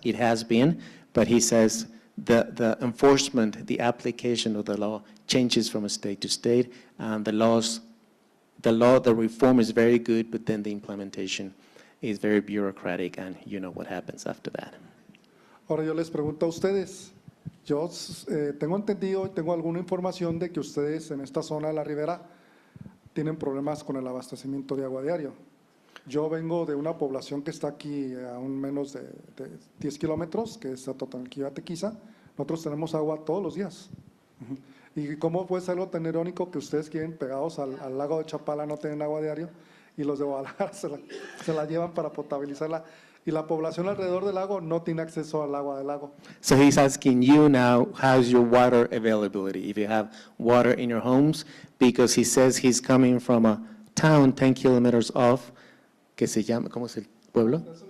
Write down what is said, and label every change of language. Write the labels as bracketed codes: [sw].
[en] It has been, but he says the enforcement, the application of the law changes from state to state, and the laws the law, the reform is very good, but then the implementation is very bureaucratic, and you know what happens after that. [es] Ahora yo les pregunto a ustedes, yo tengo entendido y tengo alguna información de que ustedes en esta zona de la ribera tienen problemas con el abastecimiento de agua diario. Yo vengo de una población que está aquí a un menos de 10 kilómetros, que es Atotonilquillo, Tequiza. Nosotros tenemos agua todos los días. ¿Y cómo puede ser algo tan irónico que ustedes quieren pegados al lago de Chapala no tienen agua diario y los de Guadalajara se la llevan para potabilizarla? Y la población alrededor del lago no tiene acceso al agua del lago. [en] So he's asking you now, how's your water availability, if you have water in your homes, because he says he's coming from a town 10 kilometers off, [es] que se llama, ¿cómo es el pueblo?